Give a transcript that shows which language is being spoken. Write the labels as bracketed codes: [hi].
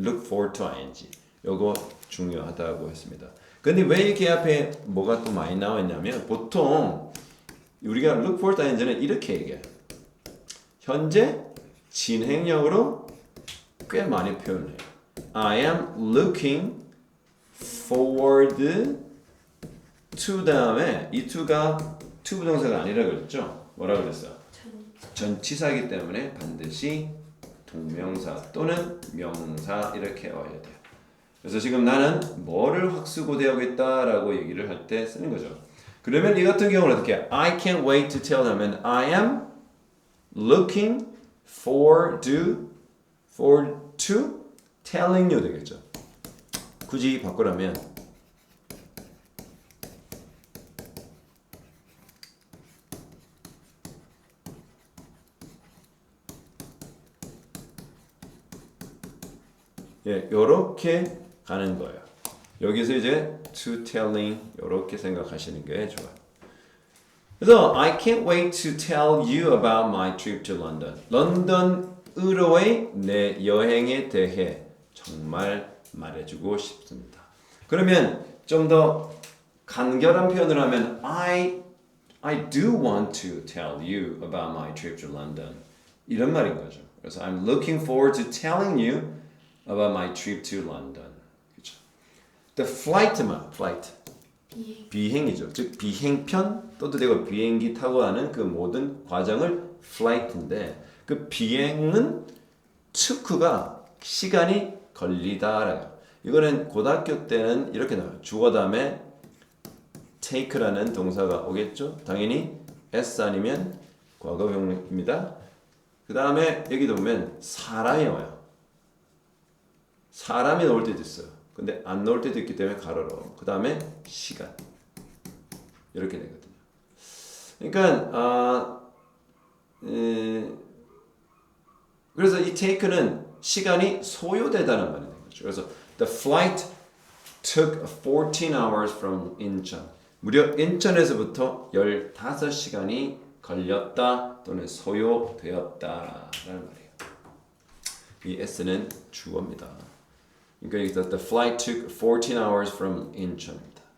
[en] Look forward to ing. [ko] 요거 중요하다고 했습니다. 근데 왜 이렇게 앞에 뭐가 또 많이 나와 있냐면 보통 우리가 [en] look forward to ing [ko] 는 이렇게 얘기해요. 현재 진행형으로 꽤 많이 표현해요. [en] I am looking forward to [ko] 다음에 이 to가 to 부동사가 아니라 그랬죠? 뭐라 그랬어요? 전치사이기 때문에 반드시 동명사 또는 명사 이렇게 와야 돼요. 그래서 지금 나는 뭐를 확수고대하겠다라고 얘기를 할 때 쓰는 거죠. 그러면 이 같은 경우는 어떻게 해요? [en] I can't wait to tell [ko] 하면 [en] I am looking forward to telling you [ko] 되겠죠. 굳이 바꾸라면 예, 요렇게 가는 거예요. 여기서 이제 to telling 요렇게 생각하시는 게 좋아요. 그래서 [en] I can't wait to tell you about my trip to London. [ko] 런던으로의 내 여행에 대해 정말 말해주고 싶습니다. 그러면 좀 더 간결한 표현을 하면 [en] I do want to tell you about my trip to London. [ko] 이런 말인 거죠. 그래서 [en] I'm looking forward to telling you about my trip to London. [ko] 그렇죠? [en] The flight. [ko] 비행이죠. 즉 비행편 또도 되고 비행기 타고 가는 그 모든 과정을 flight인데 그 비행은 took가 시간이 걸리다라요. 이거는 고등학교 때는 이렇게 나와요. 주어 다음에 take라는 동사가 오겠죠. 당연히 s 아니면 과거형입니다. 그 다음에 여기도 보면 사람이 와요. 사람이 나올 때도 있어요. 근데 안 나올 때도 있기 때문에 가로로. 그 다음에 시간. 이렇게 되거든요. 그러니까 그래서 이 take는 시간이 소요되다는 말이 되는 거죠. 그래서 [en] the flight took 14 hours from 인천. [ko] 무려 인천에서부터 15시간이 걸렸다 또는 소요되었다라는 말이에요. 이 s는 주어입니다. 그러니까 여기서 [en] the flight took 14 hours from 인천입니다.